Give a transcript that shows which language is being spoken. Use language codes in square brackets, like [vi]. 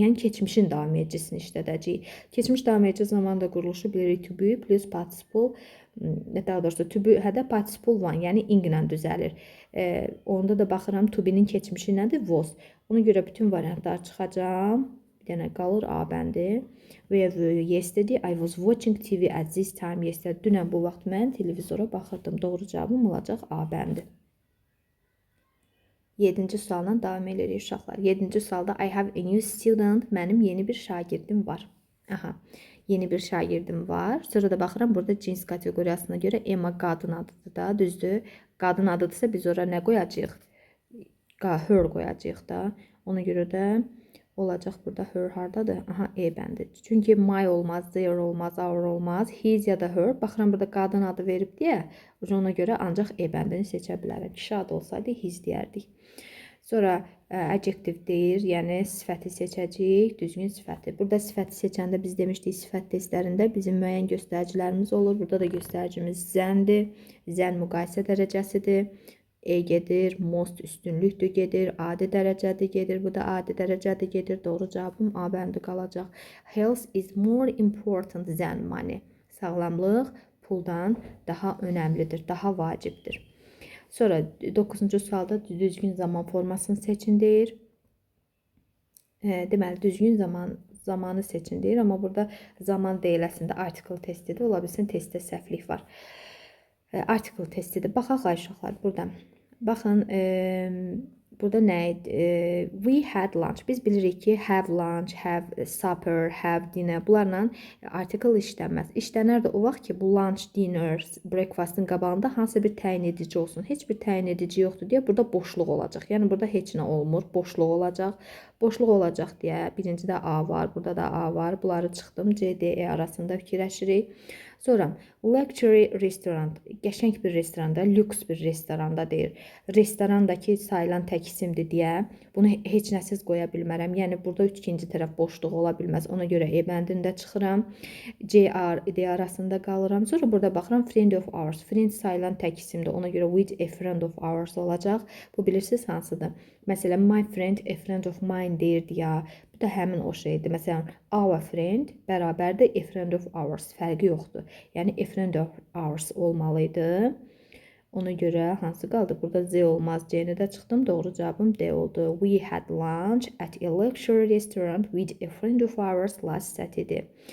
[az] Yəni keçmişin davam edicisini işlədəcəyik. Keçmiş davam edici zamanda quruluşu bilirik [en] to be plus participle, [az] daha doğrusu to be hədə participle one, yəni ing ilə düzəlir. Onda da baxıram to be-nin keçmişi nədir? Was. Ona görə bütün variantlar çıxacaq. Bir dənə qalır A bəndi. [en] Yesterday I was watching TV at this time yesterday. [az] Dünən bu vaxt mən televizora baxırdım. Doğru cavabım olacaq A bəndi. 7-ci sualla davam edirik uşaqlar. 7-ci sualda [en] I have a new student. [az] Mənim yeni bir şagirdim var. Aha, yeni bir şagirdim var. Sonra da baxıram, burada cins kateqoriyasına görə Emma qadın adıdır da, düzdür. Qadın adıdırsa biz ora nə qoyacağıq? Her qoyacağıq da. Ona görə də olacaq burada her hardadır? Aha, E bəndi. Çünki my olmaz, their olmaz, our olmaz, his ya da her. Baxıram, burada qadın adı verib deyə, ona görə ancaq E bəndini seçə bilərəm. Kişi adı olsaydı his deyərdik. Sonra adjective deyir, yəni sifəti seçəcəyik, düzgün sifəti. Burada sifəti seçəndə biz demişdik, sifət testlərində bizim müəyyən göstəricilərimiz olur. Burada da göstəricimiz zəndir, zən müqayisə dərəcəsidir. E gedir, most üstünlükdür gedir, adi dərəcədir gedir, bu da adi dərəcədir gedir. Doğru cavabım A bəndi qalacaq. [en] Health is more important than money. [az] Sağlamlıq puldan daha önəmlidir, daha vacibdir. Sonra 9-cu sualda düzgün zaman formasını seçin deyir. Deməli, düzgün zamanı seçin deyir, amma burada zaman deyiləsində article testidir. Ola bilsin, testdə səhvlik var. Article testidir. Baxaq uşaqlar buradan. Baxın, burada nə idi? [en] We had lunch. [az] Biz bilirik ki, [en] have lunch, have supper, have dinner. [az] Bunlarla article işlənməz. İşlənər də o vaxt ki, bu lunch, dinner, breakfastın qabağında hansı bir təyin edici olsun. Heç bir təyin edici yoxdur deyə burada boşluq olacaq. Yəni burada heç nə olmur, boşluq olacaq. Boşluq olacaq deyə birincidə A var, burada da A var. Bunları çıxdım, C, D, E arasında fikirləşirik. Sonra [en] luxury restaurant, [az] qəşəng bir restoranda, lüks bir restoranda deyir. Restorandakı sayılan tək isimdir deyə bunu heç nəsiz qoya bilmərəm. Yəni burada ikinci tərəf boşluq ola bilməz. Ona görə E bəndində çıxıram. C, D arasında qalıram. Sonra burada baxıram [en] friend of ours. [az] Friend sayılan tək isimdir. Ona görə [en] with a friend of ours [az] olacaq. Bu bilirsiniz hansıdır? Məsələn, [en] my friend, a friend of mine [az] deyirdi ya. Bu da həmin o şeydir. Məsələn, [en] our friend [az] bərabərdir [en] a friend of ours. [az] Fərqi yoxdur. Yəni, [en] a friend of ours [az] olmalıydı. Ona görə hansı qaldı? Burada Z olmaz. C-ni də çıxdım. Doğru cavabım D oldu. [en] We had lunch at a luxury restaurant with a friend of ours last Saturday.